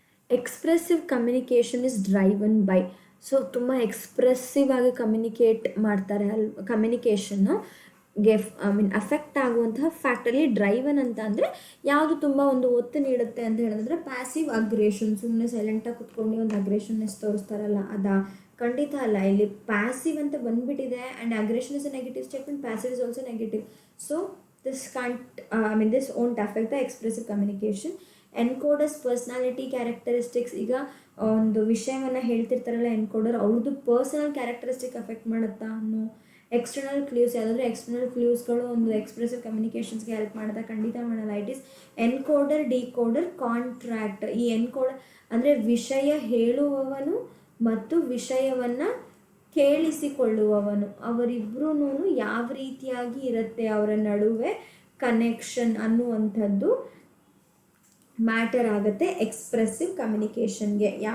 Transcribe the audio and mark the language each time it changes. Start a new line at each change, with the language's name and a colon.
English: Expressive communication is driven by.
Kannada: So ತುಂಬ ಎಕ್ಸ್ಪ್ರೆಸ್ಸಿವ್ ಆಗಿ communicate ಮಾಡ್ತಾರೆ ಕಮ್ಯುನಿಕೇಷನ್ನು ಅಫೆಕ್ಟ್ ಆಗುವಂತಹ ಫ್ಯಾಕ್ಟರಿ. ಡ್ರೈವನ್ ಅಂತ ಅಂದರೆ ಯಾವುದು ತುಂಬ ಒಂದು ಒತ್ತು ನೀಡುತ್ತೆ ಅಂತ ಹೇಳಿದ್ರೆ ಪ್ಯಾಸಿವ್ ಅಗ್ರೆಷನ್, ಸುಮ್ಮನೆ ಸೈಲೆಂಟಾಗಿ ಕುತ್ಕೊಂಡು ಒಂದು ಅಗ್ರೆಷನ್ನೆಸ್ ತೋರಿಸ್ತಾರಲ್ಲ ಅದಾ? ಖಂಡಿತ ಅಲ್ಲ. ಇಲ್ಲಿ ಪ್ಯಾಸಿವ್ ಅಂತ ಬಂದ್ಬಿಟ್ಟಿದೆ
English: And aggression is a negative statement, passive is also negative. So this won't affect the expressive communication.
Kannada: ಎನ್ಕೋಡರ್ಸ್ personality characteristics. ಈಗ ಒಂದು ವಿಷಯವನ್ನು ಹೇಳ್ತಿರ್ತಾರಲ್ಲ ಎನ್ಕೋಡರ್, ಅವ್ರದ್ದು ಪರ್ಸನಲ್ ಕ್ಯಾರೆಕ್ಟರಿಸ್ಟಿಕ್ ಅಫೆಕ್ಟ್ ಮಾಡುತ್ತಾ ಅನ್ನೋ. ಎಕ್ಸ್ಟರ್ನಲ್ ಕ್ಲೂಸ್, ಯಾವುದಾದ್ರೂ ಎಕ್ಸ್ಟರ್ನಲ್ ಕ್ಲೂಸ್ಗಳು ಒಂದು ಎಕ್ಸ್ಪ್ರೆಸಿವ್ ಕಮ್ಯುನಿಕೇಷನ್ಸ್ಗೆ ಹೆಲ್ಪ್ ಮಾಡುತ್ತಾ? ಖಂಡಿತ ಮಾಡಲ್ಲ.
English: It is encoder, decoder, contract.
Kannada: ಈ ಎನ್ಕೋಡರ್ ಅಂದರೆ ವಿಷಯ ಹೇಳುವವನು ಮತ್ತು ವಿಷಯವನ್ನು ಕೇಳಿಸಿಕೊಳ್ಳುವವನು, ಅವರಿಬ್ಬರೂ ಯಾವ ರೀತಿಯಾಗಿ ಇರುತ್ತೆ ಅವರ ನಡುವೆ ಕನೆಕ್ಷನ್ ಅನ್ನುವಂಥದ್ದು ಮ್ಯಾಟರ್ ಆಗುತ್ತೆ ಎಕ್ಸ್ಪ್ರೆಸಿವ್ ಕಮ್ಯುನಿಕೇಷನ್ಗೆ.